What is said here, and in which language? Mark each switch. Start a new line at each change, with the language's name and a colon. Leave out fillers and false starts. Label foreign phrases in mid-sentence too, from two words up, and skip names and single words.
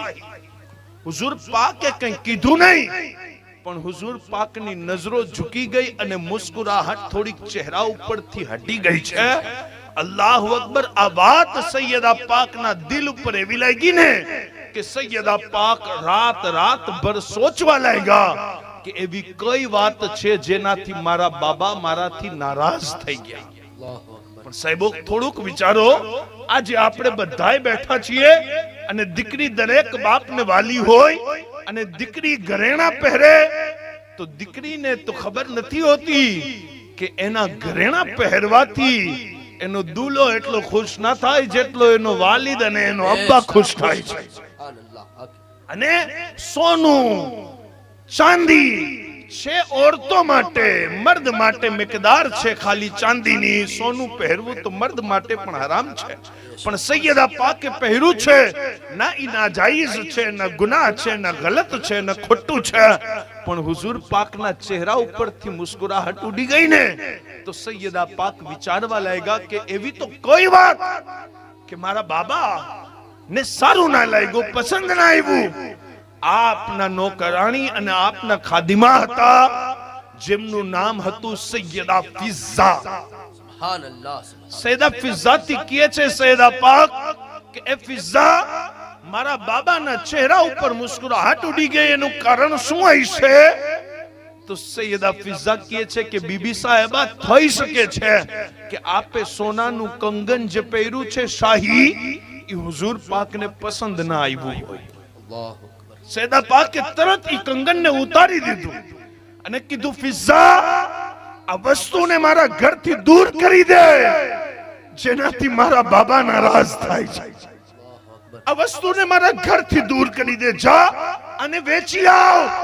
Gujarati: હુઝુર પાકે કંઈ કીધું નહીં, પણ હુઝુર પાકની નજરો ઝૂકી ગઈ અને મુસ્કુરાહટ થોડીક ચહેરા ઉપરથી હટી ગઈ છે.
Arabic: الله أكبر.
Gujarati: આ વાત સૈયદા પાકના દિલ ઉપર એવી લાગી ને કે સૈયદા પાક રાત ભર સોચવા લાગ્યા કે એવી કઈ વાત છે જેનાથી મારા બાબા મારાથી નારાજ થઈ ગયા.
Arabic: الله أكبر
Gujarati: પણ સાહેબો થોડુંક વિચારો, આજે આપણે બધાય બેઠા છીએ અને દીકરી દરેક બાપને વાલી હોય અને દીકરી ઘરેણા પહેરે તો દીકરીને તો ખબર નથી હોતી કે એના ઘરેણા પહેરવાથી એનો દૂલ્હો એટલો ખુશ ના થાય જેટલો એનો વાલિદ અને એનો અબ્બા ખુશ થાય છે.
Arabic: سبحان الله حق
Gujarati: અને સોનું ચાંદી છે औरतों માટે, મર્દ માટે મિકદાર છે ખાલી ચાંદીની. સોનું પહેરવું તો મર્દ માટે પણ હરામ છે, પણ સૈયદા પાકે પહેર્યું છે. ના ઈ નાજાયઝ છે, ના ગુનાહ છે, ના ગલત છે, ના ખોટું છે. પણ હુઝુર પાકના ચહેરા ઉપરથી મુસ્કુરાહટ ઉડી ગઈ ને તો સૈયદા પાક વિચારવા લાગ્યા કે એવી તો કોઈ વાત કે મારા બાબા ને સારું ના લાગ્યું, પસંદ ના આવ્યું. આપના નોકરાણી અને આપના ખાદિમા હતા જેમનું નામ હતું સૈયદા ફિઝા.
Arabic: سبحان الله سبحان
Gujarati: સૈયદા ફિઝાથી કહે છે સૈયદા પાક કે એ ફિઝા, મારા બાબાના ચહેરા ઉપર મુસ્કુરાહટ ઉડી ગઈ, એનું કારણ શું હશે? તો સૈયદા ફિઝા કહે છે કે બીબી સાહેબા, થઈ શકે છે કે આપે સોનાનું કંગન જે પહેર્યું છે શાહી, એ હુઝુર પાકને પસંદ ના આવ્યું હોય.
Arabic: الله أكبر
Gujarati: સૈયદા પાકે તરત ઈ કંગનને ઉતારી દીધું અને કીધું ફિઝા, આ વસ્તુને મારા ઘરથી દૂર કરી દે જેનાથી મારા બાબા નારાજ થાય છે. આ વસ્તુને મારા ઘરથી દૂર કરી દે, જા અને વેચી આવ.